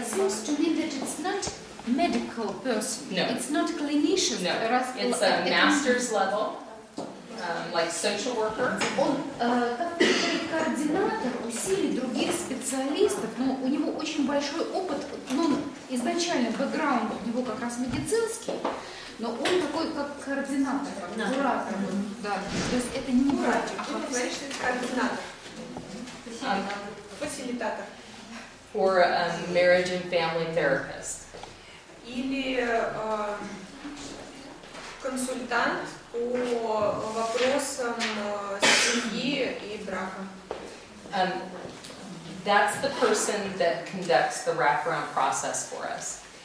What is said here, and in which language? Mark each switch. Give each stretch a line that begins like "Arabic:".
English: It seems to me that it's not medical person. No. It's not clinician. No, it's a master's level, like social worker.
Russian: Он как координатор усилий других специалистов, но у него очень большой опыт, ну, изначально бэкграунд у него как раз медицинский, но он такой как координатор, куратор. Да. То есть это не врач. Вы говорите, что это координатор. Фасилитатор.
English: Or a marriage and family therapist.
Russian: Или консультант по вопросам семьи и брака.
English: That's the person that conducts the wraparound process for us.